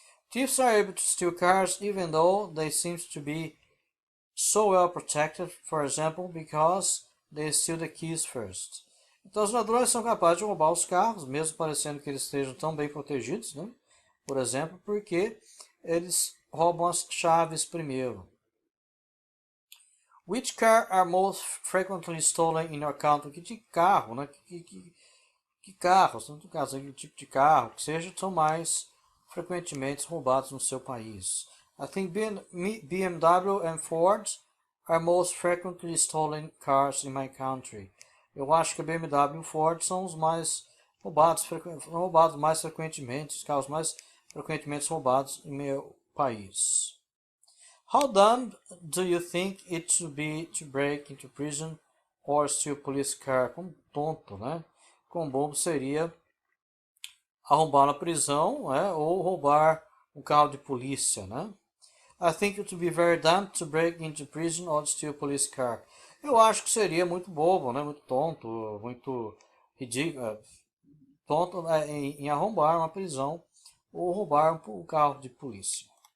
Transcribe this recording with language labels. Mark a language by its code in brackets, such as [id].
[en] Thieves are able to steal cars even though they seem to be so well protected, for example, because they steal the keys first. [pt] Então os ladrões são capazes de roubar os carros, mesmo parecendo que eles estejam tão bem protegidos, né? Por exemplo, porque eles roubam as chaves primeiro. [en] Which car are most frequently stolen in your country? [pt] Que de carro, né? Que carros, no caso, que tipo de carro, que seja, são mais frequentemente roubados no seu país. [en] I think BMW and Ford are most frequently stolen cars in my country. [pt] Eu acho que a BMW e Ford são os mais roubados mais frequentemente, os carros mais frequentemente roubados em meu país. [en] How dumb do you think it should be to break into prison or steal police car? [pt] Como tonto, né? Quão bobo seria arrombar na prisão, né? Ou roubar um carro de polícia, né? [en] I think it would be very dumb to break into prison or steal a police car. [pt] Eu acho que seria muito bobo, né? Muito tonto, muito ridículo, tonto em arrombar uma prisão ou roubar um carro de polícia.